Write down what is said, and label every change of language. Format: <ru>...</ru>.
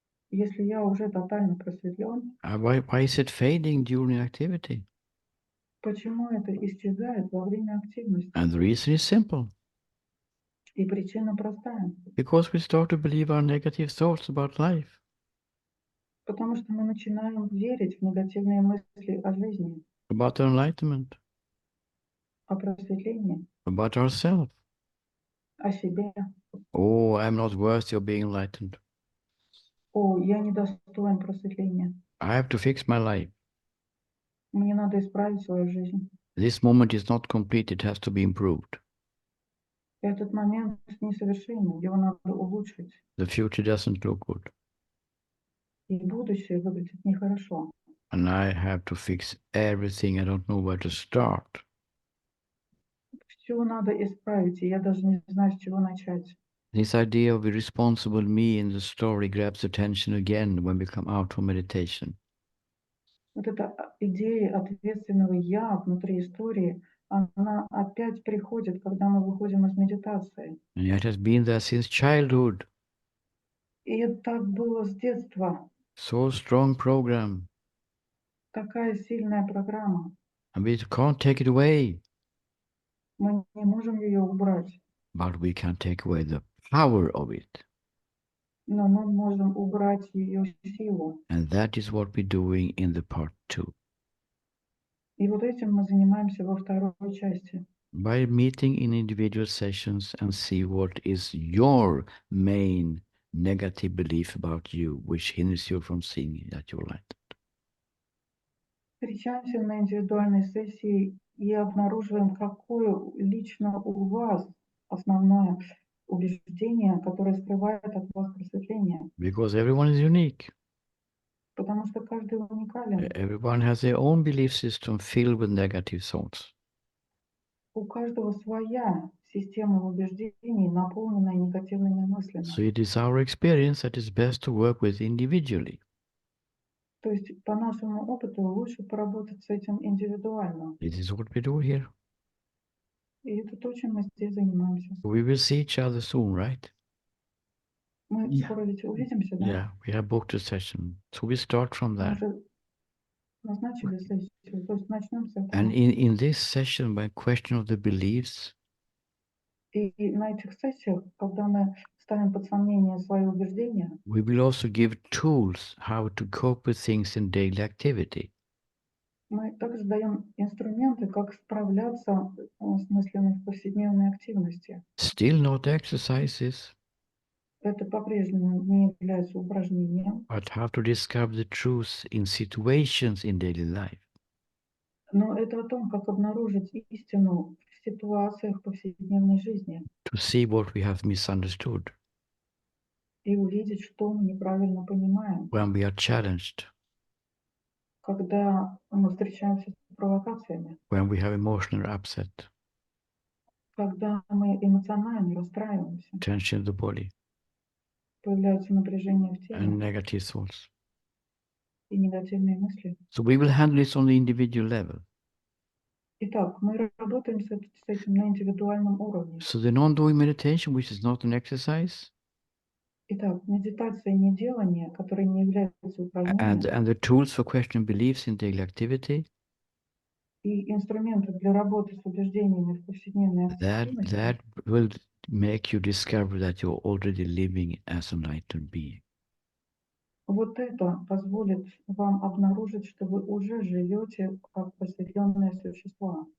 <ru>Если я уже тотально просветлен,</ru> <en>why is it fading during activity?</en> <ru>почему это исчезает во время активности?</ru> <en>And the reason is simple.</en> <ru>И причина простая.</ru> <en>Because we start to believe our negative thoughts about life.</en> <ru>Потому что мы начинаем верить в негативные мысли о жизни,</ru> <en>About enlightenment,</en> <ru>о просветлении,</ru> <en>about ourselves.</en> <ru>о себе.</ru> <en>Oh, I'm not worthy of being enlightened.</en> <ru>О, я недостоин просветления.</ru> <en>I have to fix my life.</en> <ru>Мне надо исправить свою жизнь.</ru> <en>This moment is not complete, it has to be improved.</en> <ru>Этот момент несовершенен, его надо улучшить.</ru> <en>The future doesn't look good.</en> <ru>И будущее выглядит нехорошо.</ru> <en>And I have to fix everything. I don't know where to start.</en> <ru>Все надо исправить, и я даже не знаю, с чего начать.</ru> <en>This idea of the responsible me in the story grabs attention again when we come out from meditation.</en> <ru>Вот эта идея ответственного «я» внутри истории, она опять приходит, когда мы выходим из медитации.</ru> <en>And it has been there since childhood.</en> <ru>И это так было с детства.</ru> <en>So strong program.</en> <ru>Такая сильная программа.</ru> <en>And we can't take it away.</en> <ru>Мы не можем ее убрать,</ru> <en>But we can take away the power of it.</en> <ru>но мы можем убрать ее силу.</ru> <en>And that is what we're doing in the part 2.</en> <ru>И вот этим мы занимаемся во второй части.</ru> <en>by meeting in individual sessions and see what is your main negative belief about you, which hinders you from seeing that you're light.</en> <ru>Встречаемся на индивидуальной сессии и обнаруживаем, какое лично у вас основное убеждение, которое скрывает от вас просветление.</ru> <en>Because everyone is unique.</en> <ru>Потому что каждый уникален.</ru> <en>Everyone has their own belief system filled with negative thoughts.</en> <ru>У каждого своя система убеждений, наполненная негативными мыслями.</ru> <en>So it is our experience that it's best to work with individually.</en> <ru>То есть, по нашему опыту, лучше поработать с этим индивидуально.</ru> <en>This is what we do here.</en> <ru>И это то, чем мы здесь занимаемся.</ru> <en>We will see each other soon, right?</en> <ru>Мы</ru> <en>Yeah.</en> <ru>скоро ведь увидимся, да?</ru> <en>Yeah, we have booked a session. So we start from</en> <ru>Мы</ru> <en>there.</en> <ru>уже назначили сессию, то есть начнем с этого.</ru> <en>And in this session, by question of the beliefs,</en> <ru>И на этих сессиях, когда мы ставим под сомнение свои убеждения,</ru> <en>we will also give tools how to cope with things in daily activity.</en> <ru>мы также даем инструменты, как справляться с мыслями в повседневной активности.</ru> <en>Still not exercises,</en> <ru>Это по-прежнему не является упражнением,</ru> <en>but how to discover the truth in situations in daily life.</en> <ru>но это о том, как обнаружить истину в ситуациях повседневной жизни</ru> <en>To see what we have misunderstood</en> <ru>и увидеть, что мы неправильно понимаем,</ru> <en>when we are challenged,</en> <ru>когда мы встречаемся с провокациями,</ru> <en>when we have emotional upset,</en> <ru>когда мы эмоционально расстраиваемся,</ru> <en>tension in the body,</en> <ru>появляется напряжение в теле</ru> <en>and negative thoughts.</en> <ru>и негативные мысли.</ru> <en>So we will handle this on the individual level.</en> <ru>Итак, мы работаем с этим на индивидуальном уровне.</ru> <en>So the non-doing meditation, which is not an exercise,</en> <ru>Итак, медитация неделания, которая не является упражнением,</ru> <en>and the tools for questioning beliefs in daily activity,</en> <ru>и инструменты для работы с убеждениями в повседневной</ru> <en>that</en> <ru>активности,</ru> <en>will make you discover that you're already living as an enlightened being.</en> <ru>вот это позволит вам обнаружить, что вы уже живете как просветленные существа.</ru>